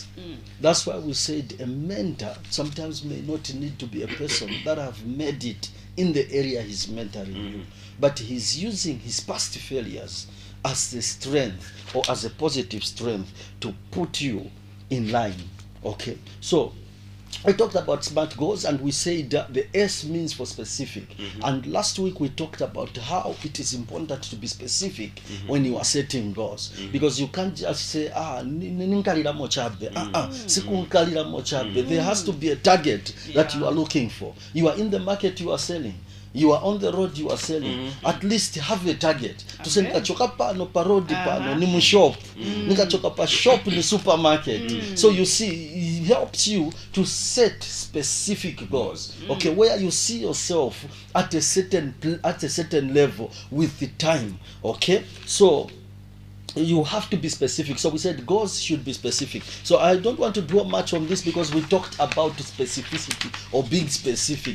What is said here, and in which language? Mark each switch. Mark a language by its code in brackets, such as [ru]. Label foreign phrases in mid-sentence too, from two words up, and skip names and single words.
[en] That's why we said a mentor sometimes may not need to be a person that have made it in the area he's mentoring you, but he's using his past failures as the strength or as a positive strength to put you in line. Okay, so I talked about smart goals, and we said that the S means for specific. And last week we talked about how it is important to be specific when you are setting goals, because you can't just say [ny] ninkalira mochabe, sikunkalira mochabe. [en] There has to be a target that you are looking for. You are in the market, you are selling. You are on the road, you are selling. At least have a target. To say [ny] nikachoka pano parodi pano ni mushop, nikachoka pa shop ni supermarket. [en] So you see, it helps you to set specific goals. Okay, where you see yourself at a certain level with the time. Okay, so you have to be specific. So we said goals should be specific. So I don't want to dwell much on this because we talked about specificity or being specific.